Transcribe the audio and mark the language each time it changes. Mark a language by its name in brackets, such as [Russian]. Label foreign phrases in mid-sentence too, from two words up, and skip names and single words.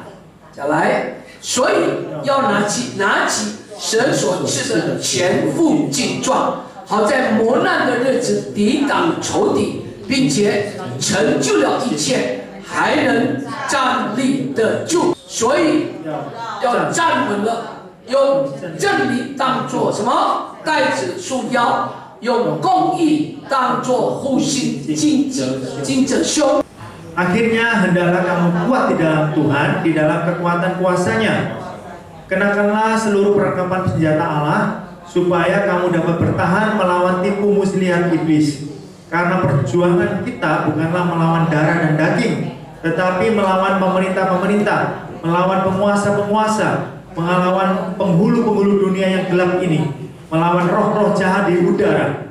[Chinese] 再来，所以要拿起神所赐的全副劲壮，好在磨难的日子抵挡仇敌，并且成就了一切，还能站立得住。所以要站稳了，用真理当作什么带子束腰，用公义当作护心巾着胸。 [Indonesian] Akhirnya hendaklah kamu kuat di dalam Tuhan, di dalam kekuatan kuasa-Nya. Kenakanlah seluruh perlengkapan senjata Allah, supaya kamu dapat bertahan melawan tipu muslihat iblis. Karena perjuangan kita bukanlah melawan darah dan daging, tetapi melawan pemerintah-pemerintah, melawan penguasa-penguasa, melawan penghulu-penghulu dunia yang gelap ini, melawan roh-roh jahat di udara.